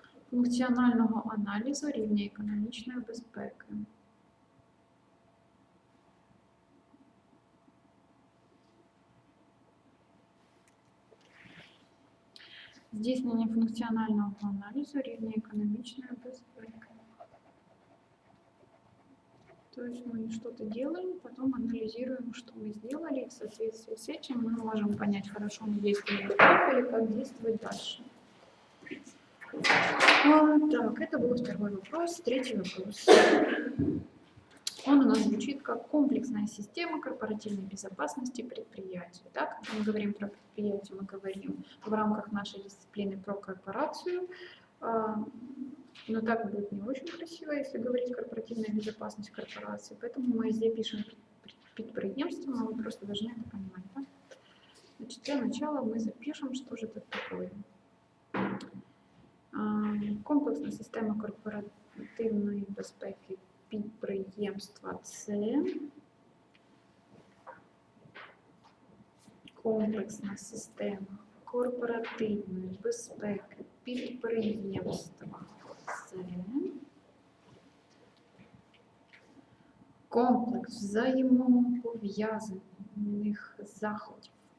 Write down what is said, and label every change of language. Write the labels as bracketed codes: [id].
[uk] Функціонального аналізу рівня економічної безпеки. Здійснення функціонального аналізу рівня економічної безпеки. [ru] То есть мы что-то делаем, потом анализируем, что мы сделали, и в соответствии с этим мы можем понять, хорошо мы действуем или как действовать дальше. Так, это был второй вопрос. Третий вопрос. Он у нас звучит как комплексная система корпоративной безопасности предприятия. Да? Когда мы говорим про предприятие, мы говорим в рамках нашей дисциплины про корпорацию. Но так будет не очень красиво, если говорить корпоративная безопасность корпорации. Поэтому мы здесь пишем предприятие, но вы просто должны это понимать. Да? Значит, для начала мы запишем, что же это такое. [uk] Комплексна система корпоративної безпеки підприємства – це комплексна система корпоративної безпеки підприємства – це комплекс взаємопов'язаних заходів.